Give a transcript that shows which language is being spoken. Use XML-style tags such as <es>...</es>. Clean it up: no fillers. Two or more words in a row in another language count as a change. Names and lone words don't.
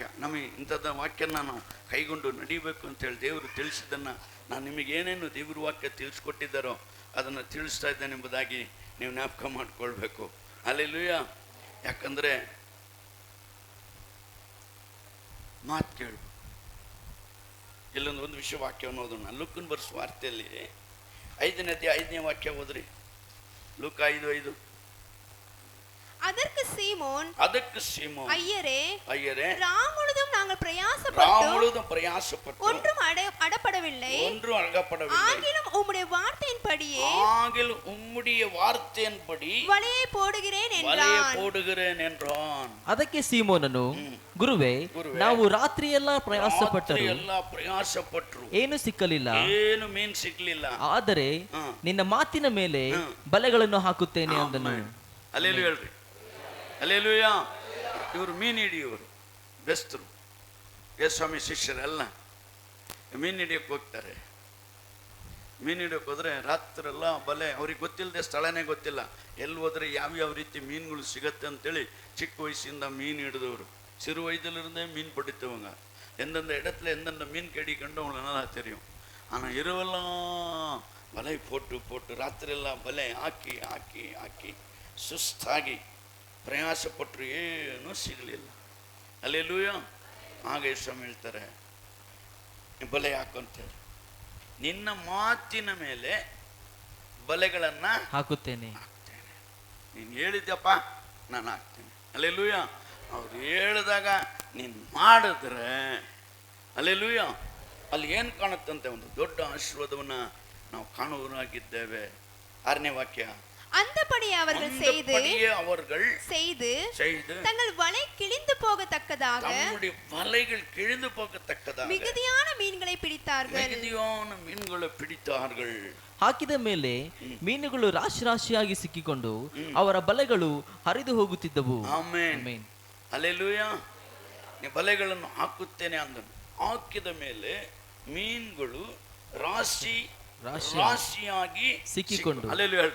<kn>ನಮಗೆ ಇಂಥದ್ದು ವಾಕ್ಯನ ನಾವು ಕೈಗೊಂಡು ನಡೀಬೇಕು ಅಂತೇಳಿ ದೇವರು ತಿಳಿಸಿದ್ದನ್ನು ನಾನು ನಿಮಗೆ ಏನೇನು ದೇವ್ರ ವಾಕ್ಯ ತಿಳಿಸ್ಕೊಟ್ಟಿದ್ದಾರೋ ಅದನ್ನು ತಿಳಿಸ್ತಾ ಇದ್ದೇನೆ ಎಂಬುದಾಗಿ ನೀವು ಜ್ಞಾಪಕ ಮಾಡಿಕೊಳ್ಬೇಕು. ಹಲ್ಲೆಲೂಯಾ. ಯಾಕಂದರೆ ಮಾತು ಕೇಳಬೇಕು. ಇಲ್ಲೊಂದು ವಿಷಯ ವಾಕ್ಯವನ್ನು ಓದೋಣ. ಲೂಕನ ಬರೆಸುವ ವಾರ್ತೆಯಲ್ಲಿ 5ನೇ ವಾಕ್ಯ ಓದ್ರಿ. ಲೂಕ 5:5.</kn> <ta>அதற்கு சீமோன், ஐயரே, ராம் முழுதும் நாங்கள் பிரயாசப்பட்டு ஒன்றும் அடப்படவில்லை. ஆகிலும் உம்முடைய வார்த்தையின்படி வலையை போடுகிறேன் என்றான்.</ta> <kn>ಅದಕ್ಕೆ ಸೀಮೋನನು, ಗುರುವೇ, ನಾವು ರಾತ್ರಿಯೆಲ್ಲ ಪ್ರಯಾಸಪಟ್ಟರು ಏನು ಸಿಕ್ಕಲಿಲ್ಲ, ಮೀನು ಸಿಕ್ಕಲಿಲ್ಲ. ಆದರೆ ನಿನ್ನ ಮಾತಿನ ಮೇಲೆ ಬಲೆಗಳನ್ನು ಹಾಕುತ್ತೇನೆ ಅಂದನು. ಅಲ್ಲೇಲು ಹೇಳ್ರಿ. ಅಲ್ಲೇಲೂಯಾ. ಇವರು ಮೀನು ಹಿಡಿಯೋರು, ಬೆಸ್ತರು, ಸ್ವಾಮಿ ಶಿಷ್ಯರೆಲ್ಲ ಮೀನು ಹಿಡಿಯೋಕೆ ಹೋಗ್ತಾರೆ. ಮೀನು ಹಿಡಿಯೋಕೆ ಹೋದ್ರೆ ರಾತ್ರೆಲ್ಲ ಬಲೆ, ಅವ್ರಿಗೆ ಗೊತ್ತಿಲ್ಲದೆ, ಸ್ಥಳನೇ ಗೊತ್ತಿಲ್ಲ, ಎಲ್ಲಿ ಹೋದ್ರೆ ಯಾವ್ಯಾವ ರೀತಿ ಮೀನುಗಳು ಸಿಗತ್ತೆ ಅಂತೇಳಿ ಚಿಕ್ಕ ವಯಸ್ಸಿಂದ ಮೀನು ಹಿಡಿದವರು.</kn> <ta>சிறு வயதிலிருந்தே மீன் பிடித்தவங்க. எந்தெந்த இடத்துல எந்தெந்த மீன் கடிக்கண்டு அவங்களை நல்லா தெரியும். ஆனால் இரவெல்லாம் வலை போட்டு ராத்திரியெல்லாம் வலை</ta> <kn>ಹಾಕಿ ಸುಸ್ತಾಗಿ ಪ್ರಯಾಸಪಟ್ಟರು, ಏನೂ ಸಿಗಲಿಲ್ಲ. ಹಲ್ಲೆಲೂಯಾ. ಆಗ ಸ್ವಾಮಿ ಹೇಳ್ತಾರೆ, ಬಲೆ ಹಾಕೊಂತೇಳಿ ನಿನ್ನ ಮಾತಿನ ಮೇಲೆ ಬಲೆಗಳನ್ನು ಹಾಕುತ್ತೇನೆ. ನೀನು ಹೇಳಿದ್ಯಪ್ಪ, ನಾನು ಹಾಕ್ತೇನೆ. ಹಲ್ಲೆಲೂಯಾ. ಅವ್ರು ಹೇಳಿದಾಗ ನೀನು ಮಾಡಿದ್ರೆ, ಹಲ್ಲೆಲೂಯಾ, ಅಲ್ಲಿ ಏನು ಕಾಣುತ್ತಂತೆ? ಒಂದು ದೊಡ್ಡ ಆಶೀರ್ವಾದವನ್ನು ನಾವು ಕಾಣುವರಾಗಿದ್ದೇವೆ. 6ನೇ ವಾಕ್ಯ,</kn> <ta>அந்தபடி அவர்கள் செய்து தங்கள் வலை கிழிந்து போகத்தக்கதாக மிகுதியான மீன்களை பிடித்தார்கள்.</ta> <kn>ಹಾಕಿದ ಮೇಲೆ ಮೀನುಗಳು ರಾಶಿಯಾಗಿ ಸಿಕ್ಕಿಕೊಂಡು ಅವರ ಬಲೆಗಳು ಹರಿದು ಹೋಗುತ್ತಿದ್ದವು. ಆಮೆನ್. ಹಲ್ಲೆಲೂಯಾ. ನೀ ಬಲೆಗಳನ್ನು ಹಾಕುತ್ತೇನೆ ಅಂದನು. ಹಾಕಿದ ಮೇಲೆ ಮೀನುಗಳು ರಾಶಿಯಾಗಿ ಸಿಕ್ಕಿಕೊಂಡು. ಹಲ್ಲೆಲೂಯಾ ಹೇಳ್ರಿ.</kn>